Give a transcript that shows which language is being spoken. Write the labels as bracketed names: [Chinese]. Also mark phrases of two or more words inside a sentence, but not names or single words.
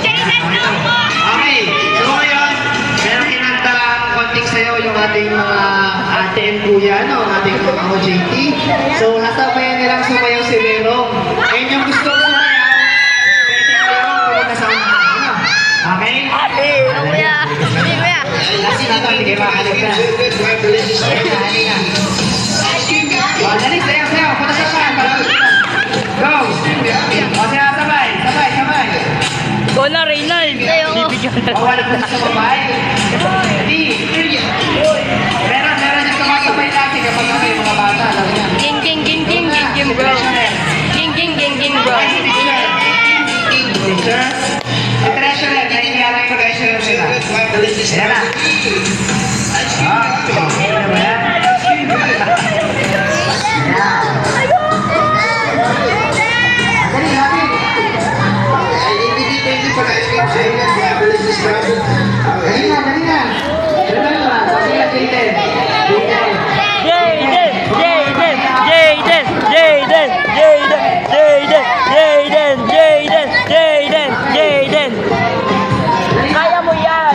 [Filipino] Okay, so ngayon, meron kinantang konting sayaw yung ating mga ate and kuya, no? Ating mga OJT. So, hasabayan nilang sumayaw si Berong. And yung gusto sumayaw, pwede kayo pumunta sa unahan, ano? Okay? Ano kuya? Hindi kuya. Last na to, hindi kayo makakaligtas. [English] Good, good, delicious. [Filipino] Halika. [English] Ice cream yummy. [Filipino] O, dali, sayaw. Punta sa unahan, para go! O, sayaw, sabay. Go na, Reynald. Bibigyan O, wala po sa babae. Hindi. Meron yung sumasabay natin kapag kami yung mga bata. Alam niya. Ging, ging, ging, ging, ging, ging, bro. Ging, ging, ging, ging, bro. Teacher? Si Treasurer, nakikiaray ko Treasurer sila. [English] Good, delicious. [Filipino] Ayan na. Okay na ba yan? Dali, happy. [English] Thank you for the ice cream. Delicious. [Filipino] Dali na. Dali na. Sige na, Jaden. Jayden, Jayden, Jayden, Jayden, Jayden, Jayden, Jayden, Jayden, Jayden, Jayden. Kaya mo yan.